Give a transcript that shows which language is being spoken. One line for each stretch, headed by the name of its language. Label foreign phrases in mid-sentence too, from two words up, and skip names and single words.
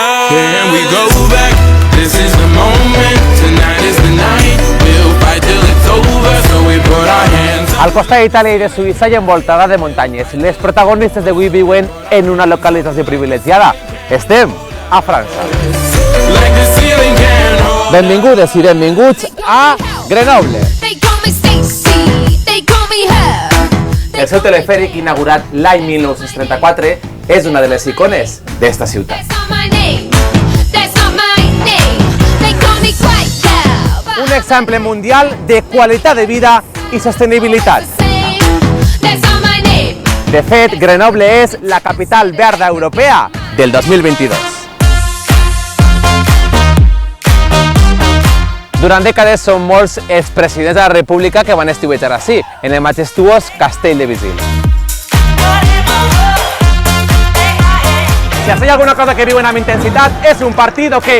English: Can we go back? This is the moment. Tonight is the night. We'll fight till it's over. So we put our hands up.
Catalan: Al costat d'Itàlia i de Suïssa i envoltada de muntanyes, les protagonistes d'avui viuen en una localització privilegiada. Estem a França.
English: Like the ceiling can hold.
Catalan: Benvingudes i benvinguts a Grenoble.
English: They call me Stacy, they call me her.
Catalan: El seu telefèric, inaugurat l'any 1934, és una de les icones d'esta ciutat.
English: That's not my name, that's not my name. They call me Quiet Girl.
Catalan: Un exemple mundial de qualitat de vida i sostenibilitat.
English: That's not my name.
Catalan: De fet, Grenoble és la capital verda europea del 2022. Durant dècades són molts els presidents de la República que van estiuejar ací, en el majestuós Castell de Visil. Si hi ha alguna cosa que viuen amb intensitat, és un partit d'hoquei.